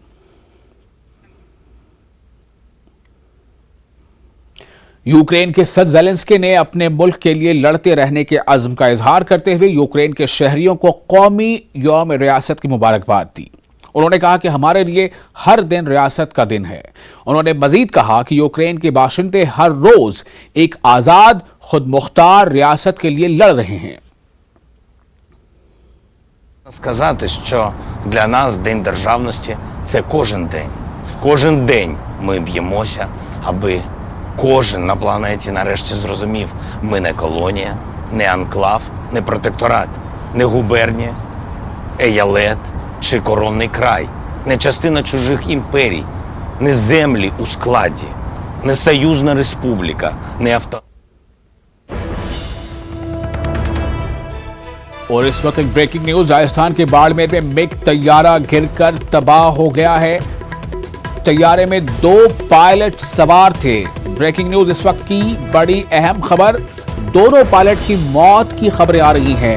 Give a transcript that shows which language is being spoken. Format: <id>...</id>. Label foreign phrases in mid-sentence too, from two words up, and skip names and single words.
<ur>یوکرین کے صدر زیلنسکی نے اپنے ملک کے لیے لڑتے رہنے کے عزم کا اظہار کرتے ہوئے یوکرین کے شہریوں کو قومی یوم ریاست کی مبارکباد دی. انہوں نے کہا کہ ہمارے لیے ہر دن ریاست کا دن ہے. انہوں نے مزید کہا کہ یوکرین کے باشندے ہر روز ایک آزاد خود مختار ریاست کے لیے لڑ رہے ہیں.</ur> <uk>Сказати, що для нас День державності – це кожен день. Кожен день ми б'ємося, аби кожен на планеті нарешті зрозумів, ми не колонія, не анклав, не протекторат, не губернія, еялет чи коронний край, не частина чужих імперій, не землі у складі, не союзна республіка, не авто.</uk> <ur>اور اس وقت ایک</ur> <en>breaking news,</en> <ur>راجستھان کے باڑمیر میں مگ طیارہ گر کر تباہ ہو گیا ہے. طیارے میں 2 پائلٹ سوار تھے.</ur> <en>breaking news</en> <ur>اس وقت کی بڑی اہم خبر، دونوں پائلٹ کی موت کی خبریں آ رہی ہیں.</ur>